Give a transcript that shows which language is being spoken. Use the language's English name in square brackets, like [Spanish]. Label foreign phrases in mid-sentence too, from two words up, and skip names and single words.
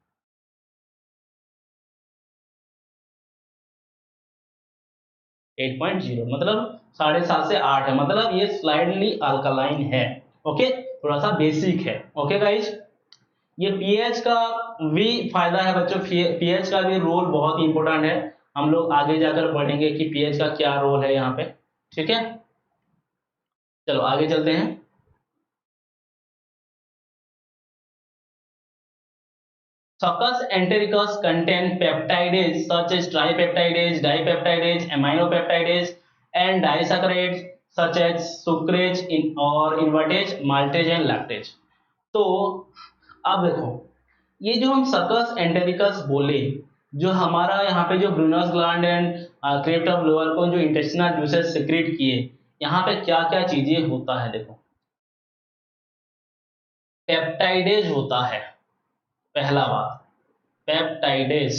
[Hindi] 8.0 मतलब 7.5 से 8 है, मतलब ये [English] slightly alkaline [Hindi] है। ओके, थोड़ा सा बेसिक है। [English] okay guys, [Hindi] ये पीएच का भी फायदा है बच्चों। पीएच का भी रोल बहुत ही इंपॉर्टेंट है। हम लोग आगे जाकर पढ़ेंगे कि पीएच का क्या रोल है यहाँ पे। ठीक है, चलो आगे चलते हैं। [English] Succus entericus contain peptides such as tripeptidase, dipeptidase, aminopeptidase, and disaccharides such as sucrase or invertase, maltase and lactase। [Hindi] तो अब देखो, ये जो हम सकस एंटेरिकस बोले, जो हमारा यहाँ पे जो [English] Brunner's gland and crypt of Lieberkühn [Hindi] जो [English] intestinal juices [Hindi] सिक्रेट किए, यहाँ पे क्या क्या चीजें होता है? देखो, पेप्टाइडेज होता है, पहला बात पेप्टाइडेज।